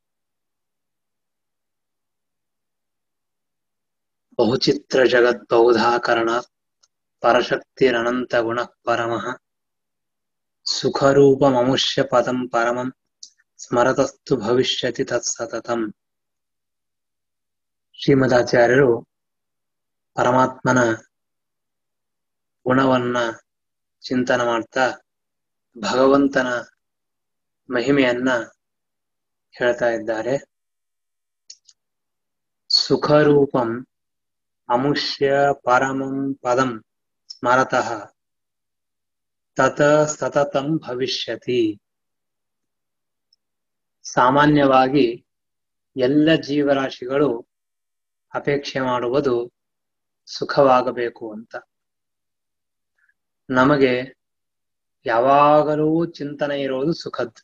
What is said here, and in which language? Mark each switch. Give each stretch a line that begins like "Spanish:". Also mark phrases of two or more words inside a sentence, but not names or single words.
Sanskrit: बहुचित्रजगद्बहुधाकरणात् परशक्तिरनन्तगुणः परमः सुखरूपममुष्य पदं परमं ಸ್ಮರತಸ್ತು ಭವಿಷ್ಯತಿ ತತ್ಸತತಂ.
Kannada: ಶ್ರೀಮದಾಚಾರ್ಯರು ಪರಮಾತ್ಮನ ಗುಣವನ್ನ ಚಿಂತನ ಮಾಡ್ತಾ ಭಗವಂತನ ಮಹಿಮೆಯನ್ನ ಹೇಳ್ತಾ ಇದ್ದಾರೆ.
Sanskrit: ಸುಖರೂಪಂ ಅಮುಷ್ಯ ಪರಮಂ ಪದಂ ಸ್ಮರತಃ ತತ ಸತತಂ ಭವಿಷ್ಯತಿ.
Kannada: ಸಾಮಾನ್ಯವಾಗಿ ಎಲ್ಲ ಜೀವರಾಶಿಗಳು ಅಪೇಕ್ಷೆ ಮಾಡುವುದು ಸುಖವಾಗಬೇಕು ಅಂತ. ನಮಗೆ ಯಾವಾಗಲೂ ಚಿಂತನೆ ಇರೋದು ಸುಖದ್ದು.